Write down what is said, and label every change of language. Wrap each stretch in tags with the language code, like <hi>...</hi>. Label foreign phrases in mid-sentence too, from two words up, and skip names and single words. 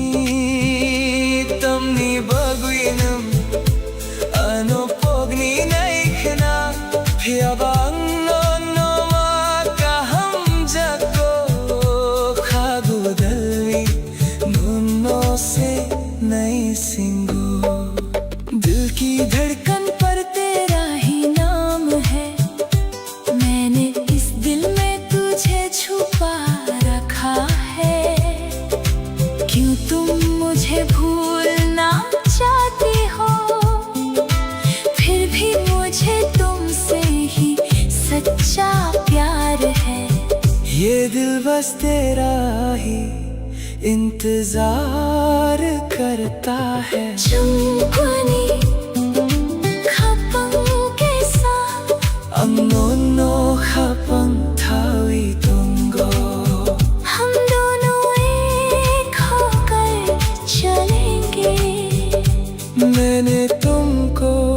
<trp>tamni bagwinam ano pogni naikhna phiabang no ma kaham jago khagu dalwi nunno se nai singo</trp> <hi>दिल की धड़कन पर तेरा ही नाम है मैंने इस दिल में तुझे छुपा रखा है क्यों तुम मुझे भूलना चाहती हो फिर भी मुझे तुमसे ही सच्चा प्यार है ये दिल बस तेरा ही इंतजार करता है</hi> <trp>चुनक्वानी खपंग कैसा ang nonno khapang thawi tongo</trp> <hi>हम दोनों एक होकर चलेंगे मैंने तुमको</hi>